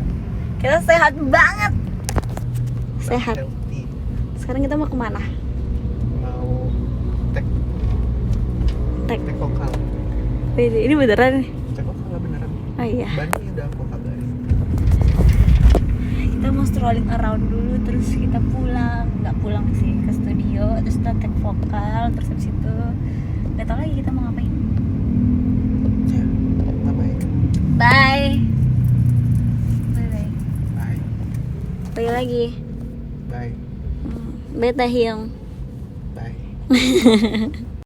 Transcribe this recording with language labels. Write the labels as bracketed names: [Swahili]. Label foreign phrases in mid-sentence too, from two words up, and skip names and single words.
[Indonesian] Kita sehat banget. Sehat. Healthy. Sekarang kita mau kemana? Mau tek Tek. vokal. Ini beneran nih. Tek vokal beneran. Oh iya. Bani udah aku kabarin. Kita mau [English] strolling around [Indonesian] dulu, terus kita pulang. Nggak pulang sih, ke studio, terus kita take vokal, terus habis itu nggak tahu lagi kita mau ngapain. Ya, ngapain? Bye. Bye bye. Bye. Bye lagi. Bye. Bye Tahyung. Bye.